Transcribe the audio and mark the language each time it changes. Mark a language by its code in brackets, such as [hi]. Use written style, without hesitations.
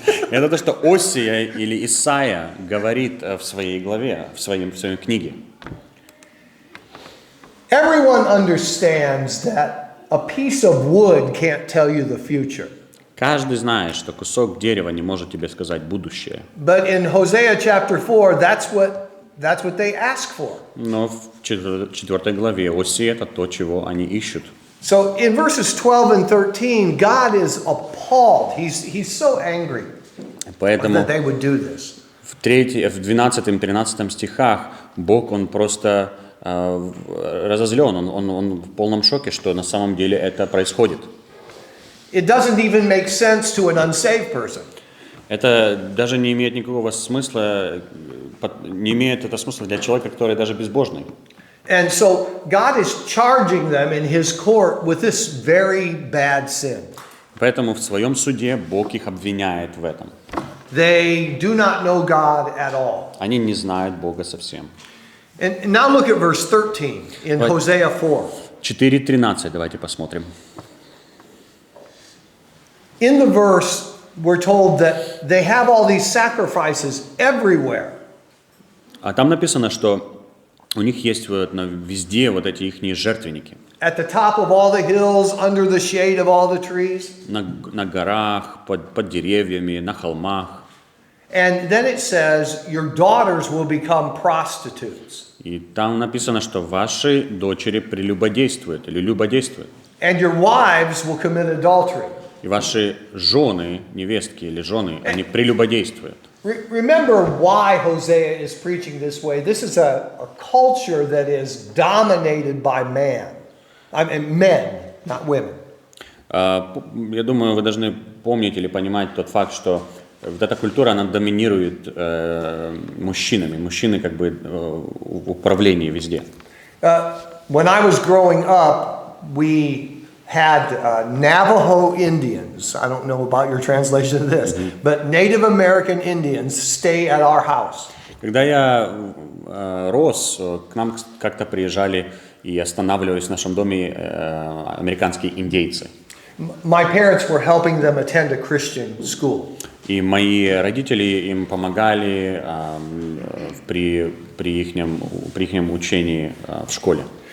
[ru] Это то, что Осия или Исаия говорит в своей главе, в своей книге. [en] Everyone understands that a piece of wood can't tell you the future. [ru] Каждый знает, что кусок дерева не может тебе сказать будущее. [en] But in Hosea chapter 4, that's what they ask for. [ru] Но в 4 главе Осии это то, чего они ищут. [en] So in verses 12 and 13, God is appalled. He's so angry that they would do this. [ru] В 12-13 стихах Бог, Он просто разозлен, он в полном шоке, что на самом деле это происходит. [en] It doesn't even make sense to an unsaved person. [ru] Это даже не имеет никакого смысла, не имеет это смысла для человека, который даже безбожный. [en] And so God is charging them in His court with this very bad sin. [ru] Поэтому в своем суде Бог их обвиняет в этом. [en] They do not know God at all. [ru] Они не знают Бога совсем. [en] And now look at verse 13 in Hosea 4. [ru] 4:13, давайте посмотрим. [en] In the verse, we're told that they have all these sacrifices everywhere. [ru] А там написано, что у них есть везде вот эти ихние жертвенники. [en] At the top of all the hills, under the shade of all the trees. [ru] На горах, под деревьями, на холмах. [en] And then it says, your daughters will become prostitutes. [ru] И там написано, что ваши дочери прелюбодействуют или любодействуют. [en] And your wives will commit adultery. [ru] И ваши жены, невестки или жены, они прелюбодействуют. [en] Remember why Hosea is preaching this way. This is a culture that is dominated by man. I mean, men, not women. [ru] Я думаю, вы должны помнить или понимать тот факт, что вот эта культура, она доминирует мужчинами. Мужчины как бы в управлении везде. [en] When I was growing up, we had Navajo Indians. I don't know about your translation of this, but Native American Indians stay at our house. [ru] Когда я рос, к нам как-то приезжали и останавливались в нашем доме американские индейцы. [en] My parents were helping them attend a Christian school. [ru] И мои родители им помогали при ихнем учении в школе.